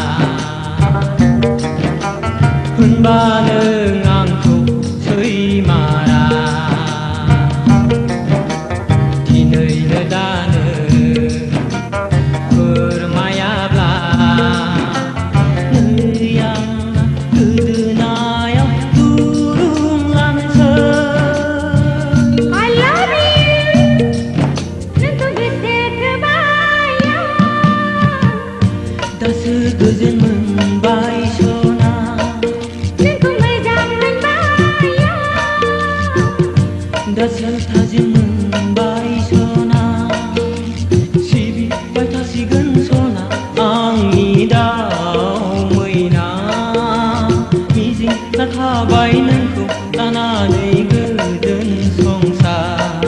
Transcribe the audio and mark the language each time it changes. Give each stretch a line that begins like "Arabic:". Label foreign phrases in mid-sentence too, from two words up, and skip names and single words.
Bodo: होनबा नों आंखौ सैमारा दिनैनो दानो फोरमायाब्ला नै आं गोदोनायाव दुरुं लानोसै
English: I love you
Bodo: नोंखौ गोसो थोबाय दासो गोजोन मोनबाय सना नोंखौ मोजां मोनबाय दासो थाजिम मोनबाय सना सिबिबाय थासिगोन सना आंनि दाउ मैना मिजिं लाखाबाय नोंखौ लानानै गोजोन संसार